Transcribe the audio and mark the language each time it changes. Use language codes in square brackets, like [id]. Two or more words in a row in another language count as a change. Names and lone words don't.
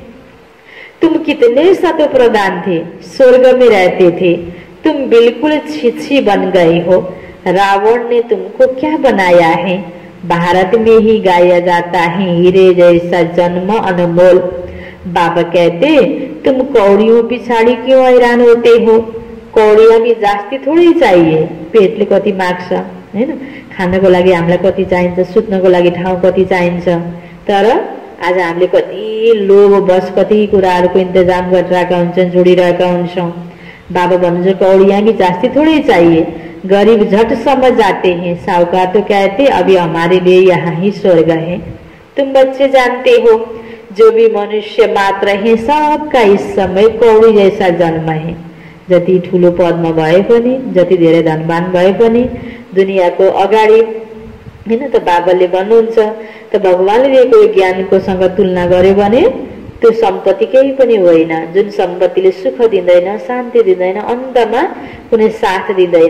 [hi] तुम कितने सतो प्रधान थे, स्वर्ग में रहते थे, तुम बिल्कुल छिछी बन गए हो। रावण ने तुमको क्या बनाया है? भारत में ही गाया जाता है, हीरे जैसा जन्म अनमोल। बाबा कहते तुम कौड़ियों पिछाड़ी क्यों हैरान होते हो? कौड़िया भी जास्ती थोड़ी चाहिए, [ne] पेटले कति माग्छ हैन, खानको लागि हामीलाई कति चाहिन्छ, सुत्नको लागि ठाउँ कति चाहिन्छ। तर आज हामीले कति लोभ बस कति कुराहरूको इन्तजाम गरिरहेका हुन्छौँ, जोडिरहेका हुन्छौँ। बाबा भन्नुहुन्छ [hi] कौड़िया भी जास्ती थोड़ी चाहिए, गरीब झट समझ जाते हैं, साहूकार तो कहते अभी हमारे लिए यहाँ ही स्वर्ग है। तुम बच्चे जानते हो जो भी मनुष्य मात्र है सबका इस समय कौड़ी जैसा जन्म है। [ne] जति ठुलो पदमा भए पनि, जति धेरै धनवान भए पनि दुनियाँको अगाडि हैन त बाबाले भन्नुहुन्छ त भगवानले दिएको ज्ञानको सँग तुलना गर्यो भने त्यो सम्पत्ति केही पनि होइन, जुन सम्पत्तिले सुख दिँदैन, शान्ति दिँदैन, अन्तमा कुनै साथ दिँदैन।